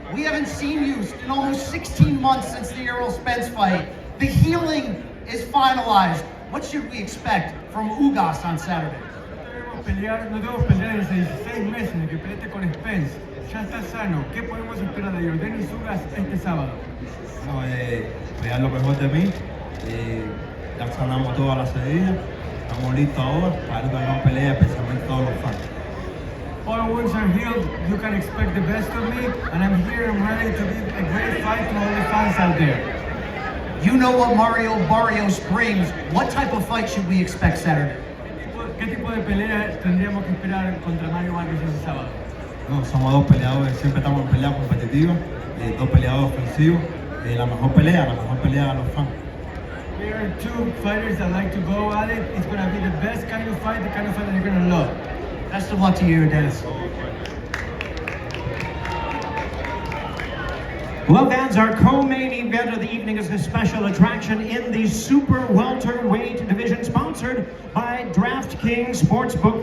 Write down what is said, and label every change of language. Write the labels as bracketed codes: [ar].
[en] We haven't seen you in almost 16 months since the Errol Spence fight. The healing is finalized. What should we expect from Ugas on Saturday? [es] No debemos pelear desde 16 meses de que peleaste con Spence. Ya está sano. ¿Qué podemos esperar de Yordenis Ugas este sábado? No, voy a dar lo mejor de mí. Ya sanamos todas las heridas. Estamos listos ahora para una gran pelea, especialmente todos los fans. [en] All wounds are healed. You can expect the best of me, and I'm here. I'm ready to give a great fight to all the fans out there. You know what Mario Barrios brings. What type of fight should we expect Saturday? [es] ¿Qué tipo de pelea tendríamos que esperar contra Mario Barrios este sábado? No, somos dos peleadores, siempre estamos en pelea competitiva, dos peleadores ofensivos. La mejor pelea a los fans. [en] We are two fighters that like to go at it. It's going to be the best kind of fight, the kind of fight that you're going to love. Best of luck to you, Dennis. Well, fans, our co-main event of the evening is a special attraction in the super welterweight division, sponsored by DraftKings Sportsbook.